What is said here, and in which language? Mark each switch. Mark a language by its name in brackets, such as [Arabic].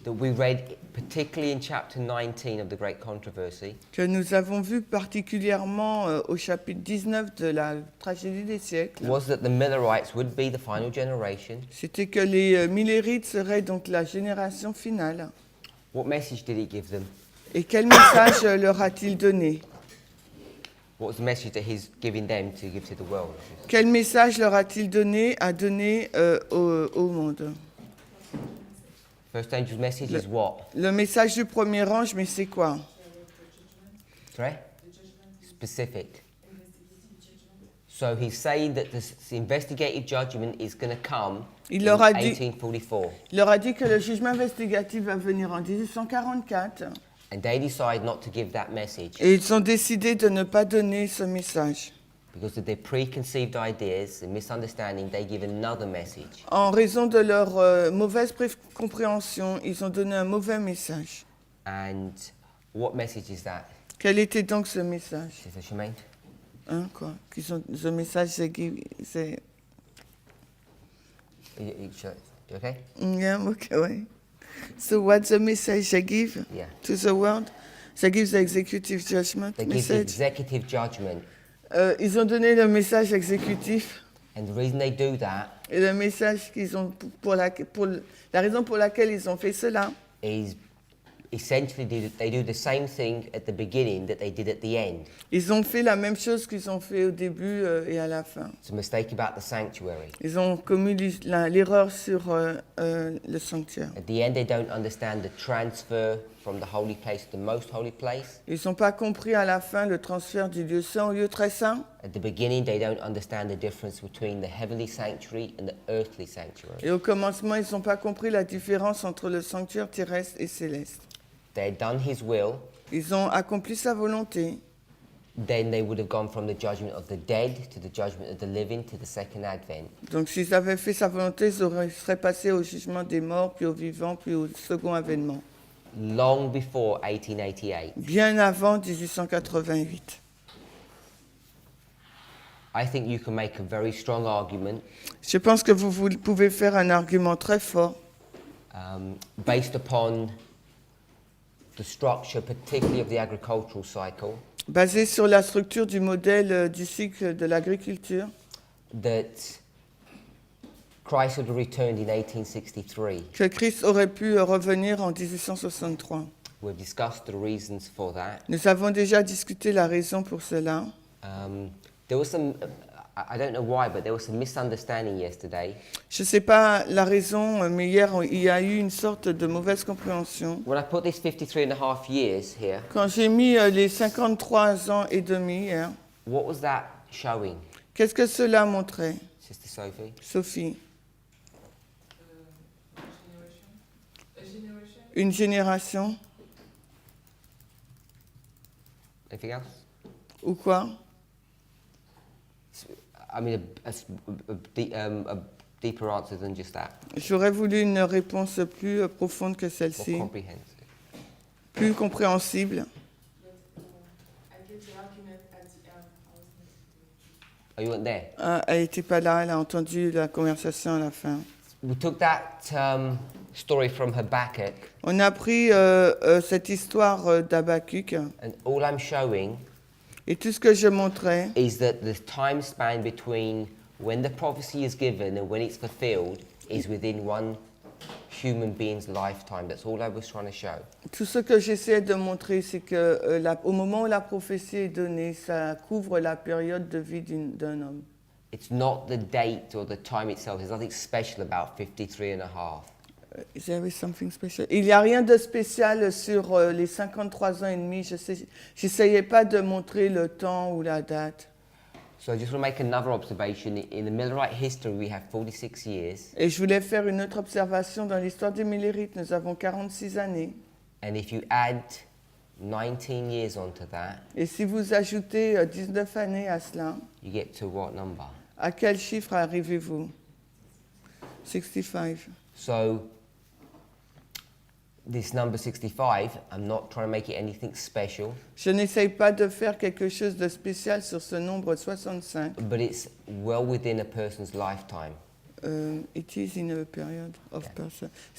[English] that we read particularly in chapter 19 of the Great Controversy, [French] que nous avons vu particulièrement au chapitre 19 de la tragédie des siècles, [English] was that the Millerites would be the final generation. [French] c'était que les Millérites seraient donc la génération finale. [English] What message did he give them? [French] Et quel message leur a-t-il donné? [English] What was the message that he's giving them to give to the world? [French] Quel message leur a-t-il donné à donner au monde? [English] First angel's message is what? [French] Le message du premier ange, mais c'est quoi? [English] Sorry? Specific. So he's saying that this investigative judgment is going to come [French] Il [English] in [French] leur a dit- [English] 1844. [French] Il leur a dit que le jugement investigatif va venir en 1844 [English] And they decide not to give that message [French] et ils ont décidé de ne pas donner ce message. [English] because of their preconceived ideas and misunderstanding. They give another message. [French] En raison de leur mauvaise compréhension, ils ont donné un mauvais message. [English] And what message is that? [French] Quel était donc ce message? [English] Sister Shemaine? [French] Hein, quoi? Ce message, c'est... [English] You okay? Yeah, okay, ouais. So what's the message they give Yeah. to the world? They give the executive judgment They give the message. executive judgment. [French] Ils ont donné le message exécutif. [English] And the reason they do that [French] Et le message qu'ils ont la raison pour laquelle ils ont fait cela, [English] is essentially they do the same thing at the beginning that they did at the end. [French] ils ont fait la même chose qu'ils ont fait au début et à la fin. [English] It's a mistake about the sanctuary. [French] Ils ont commis l'erreur sur le sanctuaire. [English] At the end, they don't understand the transfer from the holy place to the most holy place. [French] Ils n'ont pas compris à la fin le transfert du lieu saint au lieu très saint. [English] At the beginning, they don't understand the difference between the heavenly sanctuary and the earthly sanctuary. [French] Et au commencement, ils n'ont pas compris la différence entre le sanctuaire terrestre et céleste. [English] They had done his will, [French] Ils ont accompli sa volonté. [English] then they would have gone from the judgment of the dead to the judgment of the living to the second advent. [French] Donc s'ils avaient fait sa volonté, ils seraient passés au jugement des morts, puis aux vivants, puis au second avènement. [English] Long before 1888. [French] Bien avant 1888. [English] I think you can make a very strong argument [French] Je pense que vous pouvez faire un argument très fort [English] based upon the structure, particularly of the agricultural cycle, [French] basé sur la structure du modèle du cycle de l'agriculture, [English] that Christ would have returned in 1863. [French] que Christ aurait pu revenir en 1863. [English] We've discussed the reasons for that. [French] Nous avons déjà discuté la raison pour cela. [English] There was some, I don't know why, but there was some misunderstanding yesterday. [French] Je ne sais pas la raison, mais hier, il y a eu une sorte de mauvaise compréhension. [English] When I put this 53 and a half years here, [French] Quand j'ai mis les 53 ans et demi hier, [English] what was that showing, [French] qu'est-ce que cela montrait, [English] Sister Sophie? Sophie? [French] Une génération [English] Anything else? [French] ou quoi? [English] I mean, a deeper answer than just that. [French] J'aurais voulu une réponse plus profonde que [English] More [French] celle-ci, [English] comprehensive. [French] plus compréhensible. [English] Oh, you weren't there? [French] Elle n'était pas là, elle a entendu la conversation à la fin. [English] We took that story from Habakkuk, [French] On a pris cette histoire d'Habakkuk [English] and all I'm showing [French] et tout ce que je montrais, [English] is that the time span between when the prophecy is given and when it's fulfilled is within one human being's lifetime. That's all I was trying to show. [French] tout ce que j'essaie de montrer, c'est que au moment où la prophétie est donnée, ça couvre la période de vie d'un homme. [English] It's not the date or the time itself. There's nothing special about 53 and a half. Is there something special? [French] Il n'y a rien de spécial sur les 53 ans et demi. J'essayais pas de montrer le temps ou la date. [English] So I just want to make another observation. In the Millerite history, we have 46 years. [French] Et je voulais faire une autre observation. Dans l'histoire des Millérites, nous avons 46 années. [English] And if you add 19 years onto that, [French] Et si vous ajoutez 19 années à cela, [English] you get to what number? [French] à quel chiffre arrivez-vous? [English] 65. So this number 65, I'm not trying to make it anything special, [French] Je n'essaye pas de faire quelque chose de spécial sur ce nombre 65, [English] but it's well within a person's lifetime. It is in a period of person.